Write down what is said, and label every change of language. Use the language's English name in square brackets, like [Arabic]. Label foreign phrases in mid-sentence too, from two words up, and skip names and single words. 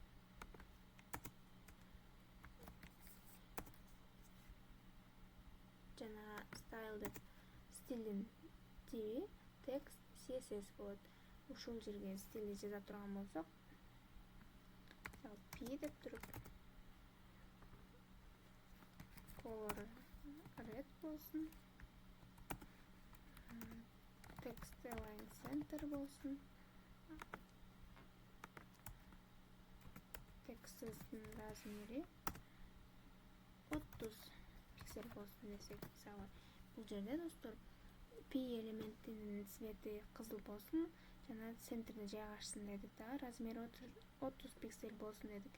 [Kyrgyz] Жана style деп стилдин тиби [English] text CSS [Kyrgyz] болот. Ушул жерге стилди жаза турган болсок, p деп туруп [English] color red [Kyrgyz] болсун, [English] text align center [Kyrgyz] болсун, тексттин размери 30 пиксель болсун десек, мисалы бул жерде достор p элементинин цвети кызыл болсун жана центрде жайгашсын дедик да, размери 30 пиксель болсун дедик.